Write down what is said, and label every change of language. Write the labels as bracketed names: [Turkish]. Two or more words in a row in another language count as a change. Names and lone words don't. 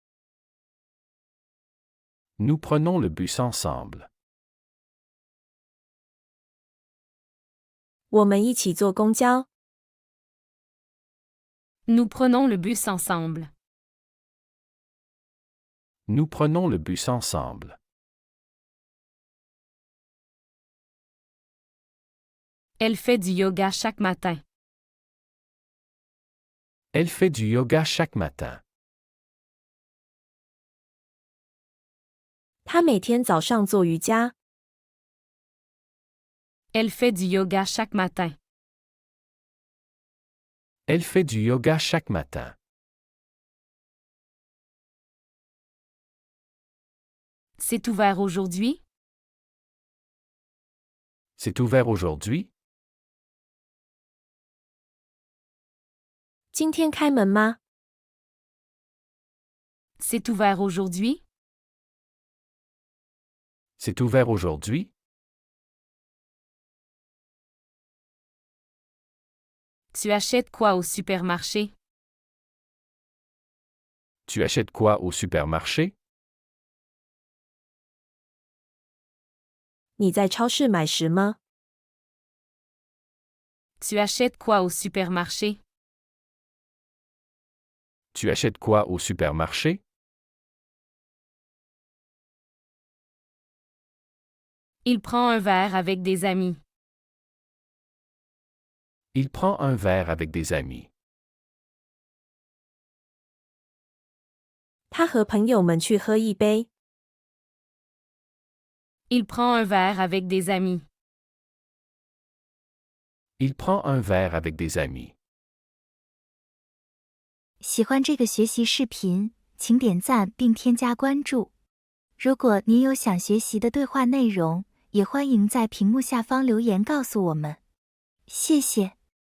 [French] Nous prenons le bus ensemble. [Chinese] 我们一起坐公交。 [French] Nous prenons le bus ensemble. Nous prenons le bus ensemble. Elle fait du yoga chaque matin. Elle fait du yoga chaque matin. [Chinese] 他每天早上做瑜伽。 [French] Elle fait du yoga chaque matin. Elle fait du yoga chaque matin. C'est ouvert aujourd'hui? C'est ouvert aujourd'hui? [Chinese] 今天开门吗？ [French] C'est ouvert aujourd'hui? C'est ouvert aujourd'hui? Tu achètes quoi au supermarché? Tu achètes quoi au supermarché? [Chinese] 你在超市买食吗？ [French] Tu achètes quoi au supermarché? Tu achètes quoi au supermarché? Il prend un verre avec des amis. Il prend un verre avec des amis. [Chinese] 他和朋友们去喝一杯。 [French] Il prend un verre avec des amis. Il prend un verre avec des amis. [Chinese] 喜欢这个学习视频，请点赞并添加关注。如果您有想学习的对话内容，也欢迎在屏幕下方留言告诉我们。谢谢。